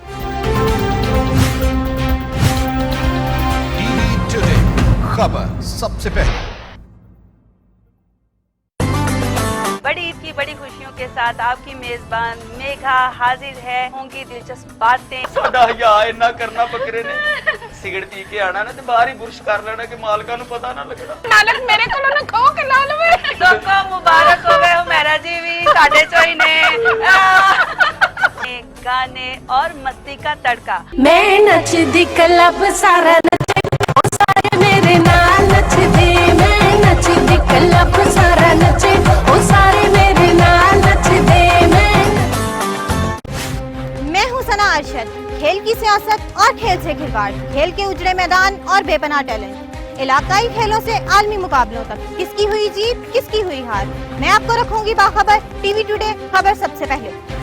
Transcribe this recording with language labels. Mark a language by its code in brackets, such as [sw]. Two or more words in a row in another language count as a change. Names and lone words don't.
[ur] TV Today خبر سب سے پہلے. بڑی عید کی بڑی خوشیوں کے ساتھ آپ کی میزبان میگھا حاضر ہے. ہوں گی دلچسپ باتیں. [pa] ਸਾਡਾ ਹਿਆ ਇੰਨਾ ਕਰਨਾ ਬੱਕਰੇ ਨੇ ਸਿਗਰਟ ਪੀ ਕੇ ਆਣਾ ਨਾ ਤੇ ਬਾਹਰ ਹੀ ਬੁਰਸ਼ ਕਰ ਲੈਣਾ ਕਿ ਮਾਲਕਾਂ ਨੂੰ ਪਤਾ ਨਾ ਲੱਗਣਾ. ਮਾਲਕ ਮੇਰੇ ਕੋ ਨਾ ਖੋ ਕੇ ਲਾ ਲਵੇ ਲੋਕੋ ਮੁਬਾਰਕ ਹੋਵੇ ਹੁਮੈਰਾ ਜੀ ਵੀ ਸਾਡੇ ਚੋਂ ਹੀ ਨੇ. [ur] گانے اور مستی کا تڑکا. [pa] ਮੈਂ ਨਚਦੀ ਕਲੱਬ ਸਾਰਾ ਨਚੇ ਓ ਸਾਰੇ ਮੇਰੇ ਨਾਲ ਨਚਦੇ. ਮੈਂ ਨਚਦੀ ਕਲੱਬ ਸਾਰਾ ਨਚੇ ਓ ਸਾਰੇ ਮੇਰੇ ਨਾਲ ਨਚਦੇ. [ur] میں ہوں ثنا ارشد. کھیل کی سیاست اور کھیل سے کھلواڑ، کھیل کے اجڑے میدان اور بے پناہ ٹیلنٹ، علاقائی کھیلوں سے عالمی مقابلوں تک، کس کی ہوئی جیت کس کی ہوئی ہار، میں آپ کو رکھوں گی باخبر. ٹی وی ٹوڈے خبر سب سے پہلے.